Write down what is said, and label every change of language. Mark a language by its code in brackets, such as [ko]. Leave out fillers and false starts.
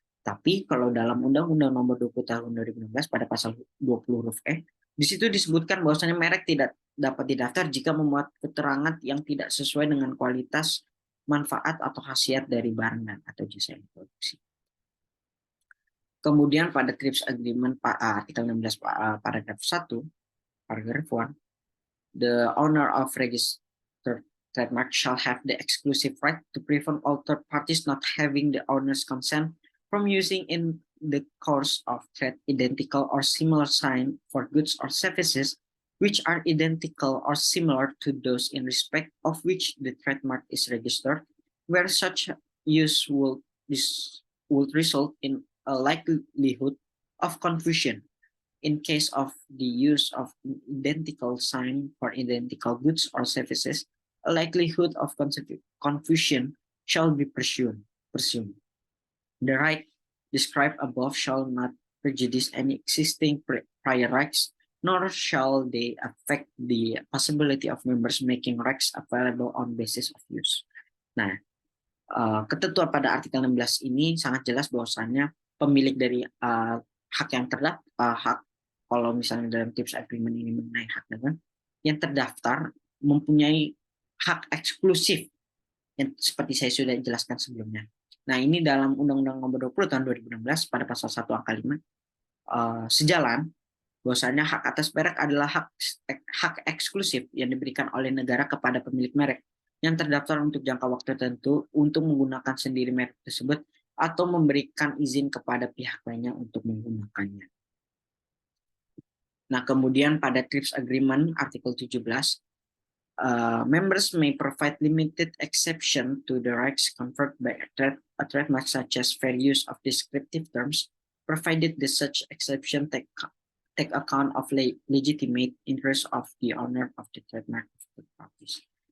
[id] Tapi kalau dalam Undang-Undang Nomor 20 Tahun 2016 pada pasal 20 huruf E, di situ disebutkan bahwasanya merek tidak dapat didaftar jika memuat keterangan yang tidak sesuai dengan kualitas, manfaat atau khasiat dari barang dan atau jasa yang diproduksi. Kemudian pada TRIPS Agreement artikel 16 paragraf 1, [en] paragraf 1, the owner of registered trademark shall have the exclusive right to prevent all third parties not having the owner's consent from using in the course of trade identical or similar sign for goods or services which are identical or similar to those in respect of which the trademark is registered, where such use would result in a likelihood of confusion. In case of the use of identical sign for identical goods or services, a likelihood of confusion shall be presumed. The right described above shall not prejudice any existing prior rights, nor shall they affect the possibility of members making rights available on basis of use. [id] Nah, ketentuan pada artikel 16 ini sangat jelas bahwasannya pemilik dari hak yang hak kalau misalnya dalam TRIPS Agreement ini mengenai hak dagang yang terdaftar mempunyai hak eksklusif yang seperti saya sudah jelaskan sebelumnya. Nah, ini dalam Undang-Undang Nomor 20 Tahun 2016 pada pasal 1 angka 5 sejalan bahwasanya hak atas merek adalah hak eksklusif yang diberikan oleh negara kepada pemilik merek yang terdaftar untuk jangka waktu tertentu untuk menggunakan sendiri merek tersebut atau memberikan izin kepada pihak lainnya untuk menggunakannya. Nah, kemudian pada TRIPS Agreement artikel 17, [en] members may provide limited exception to the rights conferred by a trademark such as fair use of descriptive terms, provided the such exception take account of legitimate interest of the owner of the trademark of the parties.